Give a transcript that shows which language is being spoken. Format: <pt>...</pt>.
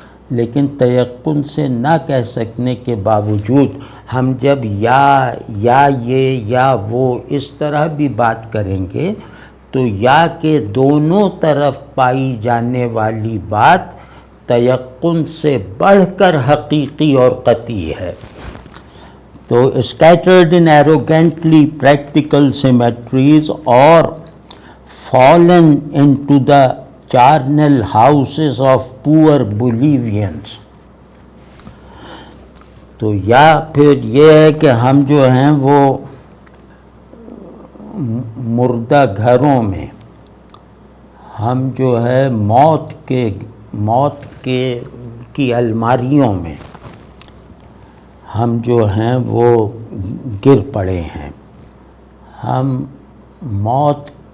<ur>لیکن تیقن سے نہ کہہ سکنے کے باوجود ہم جب یا یہ یا وہ اس طرح بھی بات کریں گے تو یا کے دونوں طرف پائی جانے والی بات تیقن سے بڑھ کر حقیقی اور قطعی ہے.</ur> <en>تو scattered in arrogantly practical symmetries or fallen into the charnel houses of poor Bolivians.</en> <ur>تو یا پھر یہ ہے کہ ہم جو ہیں وہ مردہ گھروں میں، ہم جو ہے موت کی الماریوں میں ہم جو ہیں وہ گر پڑے ہیں. ہم موت</ur>